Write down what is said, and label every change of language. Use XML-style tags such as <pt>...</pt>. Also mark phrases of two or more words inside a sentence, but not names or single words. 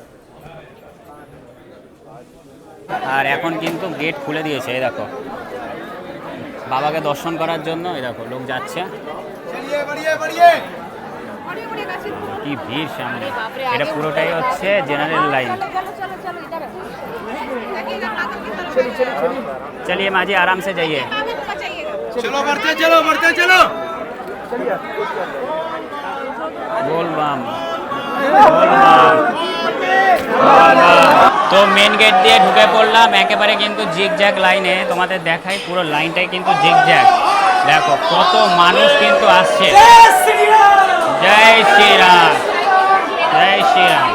<bn>আর এখন কিন্তু গেট খুলে দিয়েছে। এই দেখো বাবাকে দর্শন করার জন্য এই দেখো লোক যাচ্ছে। কি ভিড় সামনে, এটা পুরোটাই হচ্ছে</bn> <en>general line.</en> <hi>चलिए माँ जी आराम से जाइए। चलो बढ़ते चलो। बोल बम</hi> <bn>তো মেন গেট দিয়ে ঢুকে পড়লাম একেবারে কিন্তু জিগজ্যাগ লাইনে। তোমাদের দেখাই পুরো লাইনটাই কিন্তু জিগজ্যাগ। দেখো কত মানুষ কিন্তু আসছে। জয় শ্রীরাম, জয় শ্রীরাম।</bn>